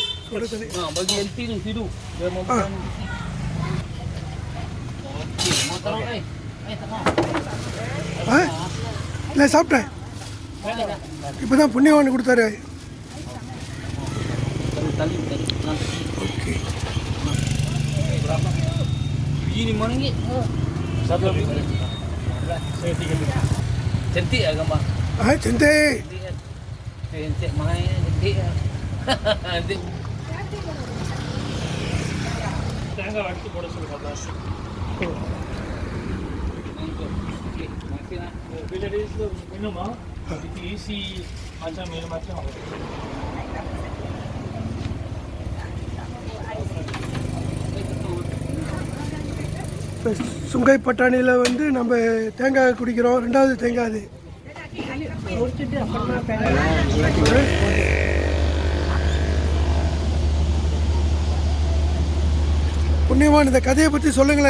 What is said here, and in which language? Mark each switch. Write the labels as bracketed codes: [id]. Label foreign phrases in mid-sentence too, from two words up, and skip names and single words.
[ta] சுட தண்ணி. இல்லை சாப்பிட்டேன். இப்போ தான் புண்ணியவான் கொடுத்தாரு. ஓகே. [ms] Cantik lah gambar. Cantik. Cantik maknanya cantik lah. Cantik. [ta] தேங்காய் வடித்து போட சொல்லுங்க. [ms] Bila minum itu isi macam minum macam apa? [ta] இப்போ சுங்கை பட்டாணியில் வந்து நம்ம தேங்காய் குடிக்கிறோம். ரெண்டாவது தேங்காய் அது. புண்ணியவான், இந்த கதையை பற்றி சொல்லுங்களேன்.